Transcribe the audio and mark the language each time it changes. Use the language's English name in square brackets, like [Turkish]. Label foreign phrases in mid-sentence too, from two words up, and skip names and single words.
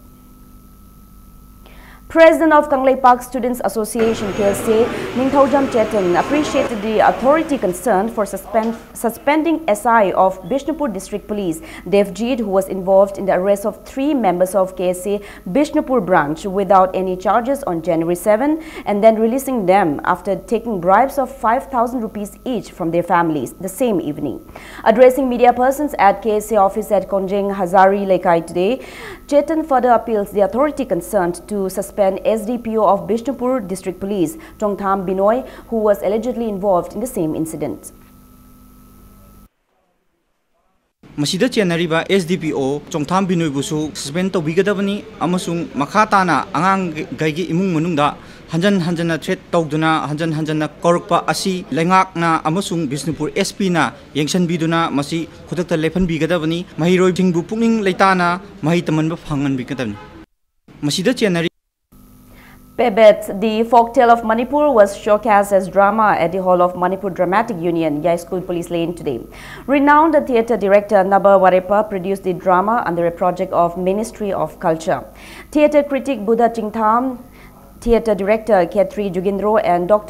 [English] President of Kanglei Park Students Association KSA, Ningthaujam Chetan, appreciated the authority concerned for suspending SI of Bishnupur District Police, Devjit, who was involved in the arrest of 3 members of KSA Bishnupur branch without any charges on January 7 and then releasing them after taking bribes of 5,000 rupees each from their families the same evening. Addressing media persons at KSA office at Konjeng Hazari Lekai today, Chetan further appeals the authority concerned to suspend SDPO of Bishnupur District Police, Chongtham Binoy, who was allegedly involved in the same incident. [Manipuri] Masida chenariba SDPO Chongtham Binoy busu suspend tawbigadabani amasung makhatana angang gaigi imung manungda hanjana threat tawduna hanjana korpa asi lengakna amasung Bishnupur SP na yengsan biduna masi khudakta lepan bigadabani mahiroi jingbu pukning leitana mahi tamanba phangan bigadabani masida chenari [English] Pebet, the folktale of Manipur, was showcased as drama at the Hall of Manipur Dramatic Union, Yai School Police Lane today. Renowned theatre director Naba Warepa produced the drama under a project of Ministry of Culture. Theatre critic Buddha Chingtham, theatre director Khetri Jugindro and Dr.